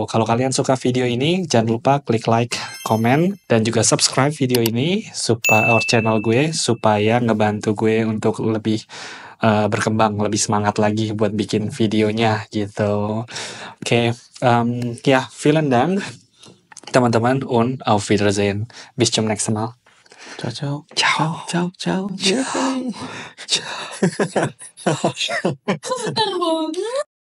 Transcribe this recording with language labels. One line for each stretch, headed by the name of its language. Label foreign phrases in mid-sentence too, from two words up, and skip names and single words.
Indonesian: Kalau kalian suka video ini jangan lupa klik like, komen dan juga subscribe video ini supaya channel gue supaya ngebantu gue untuk lebih berkembang, lebih semangat lagi buat bikin videonya gitu. Oke, ya,
German: vielen Dank teman-teman und auf Wiedersehen. Bis zum nächsten Mal. Ciao.
Indonesian: Bentar banget.